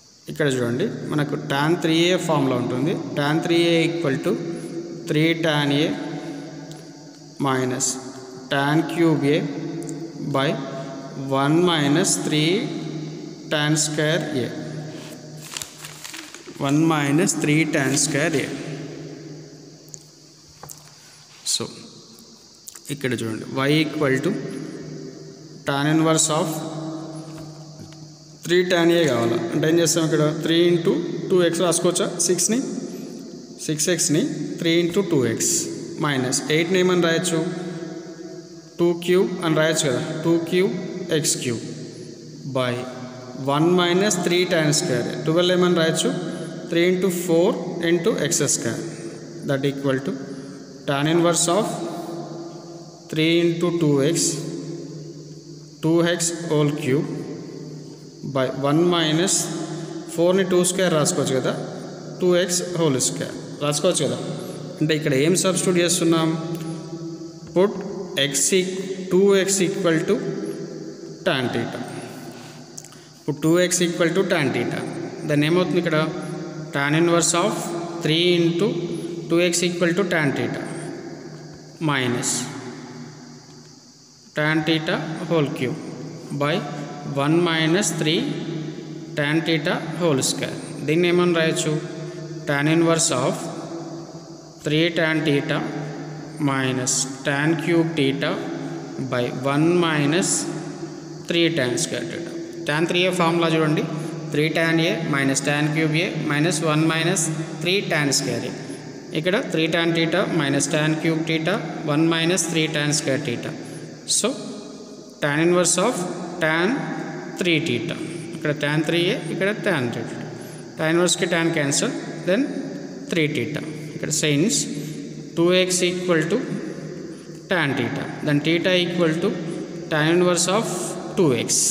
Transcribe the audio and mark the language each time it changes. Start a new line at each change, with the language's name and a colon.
Telugu: ఇక్కడ చూడండి మనకు tan 3a ఫార్ములా ఉంటుంది. tan 3a equal to 3 tan a minus tan cube a by 1 minus 3 tan square a. 1 minus 3 tan square a. So ఇక్కడ చూడండి y equal to tan inverse of 3 tan a కావాలా అంటే ఏం చేస్తాం, ఇక్కడ 3 into 2x రాసుకోవచ్చా, 6xని 3 into 2x minus 8ని ఏమని రాయొచ్చు 2 cube అని రాయొచ్చు కదా, 2 cube x cube by 1 minus 3 tan square.
English: 12 ఏమని రాయొచ్చు 3 into 4 into x square. That equal to tan inverse of 3 into 2x whole cube by 1 minus
Telugu: 4ని 2 square రాసుకోవచ్చు కదా,
English: 2x whole square రాసుకోవచ్చు కదా.
Telugu: అంటే ఇక్కడ ఏం సబ్స్టిట్యూట్ చేస్తున్నాం, put 2x equal to tan theta. ఇప్పుడు 2x equal to tan theta. దాన్ని ఏమవుతుంది ఇక్కడ tan inverse of 3 into 2x equal to tan theta minus tan theta whole cube by 1 minus 3 tan theta whole square. దీన్ని ఏమని రాయొచ్చు tan inverse of 3 tan theta minus tan cube theta by 1 minus 3 tan square theta. tan 3a formula చూడండి, 3 tan a minus tan cube a minus 1 minus 3 tan square a. ఇక్కడ 3 tan theta minus tan cube theta 1 minus 3 tan square theta. So tan inverse of tan 3 theta. ఇక్కడ tan 3a, ఇక్కడ tan 3 theta. tan ఇన్వర్స్కి tan cancel, then 3 theta. ఇక్కడ science 2x equal to tan theta. Then theta equal to tan inverse of 2x.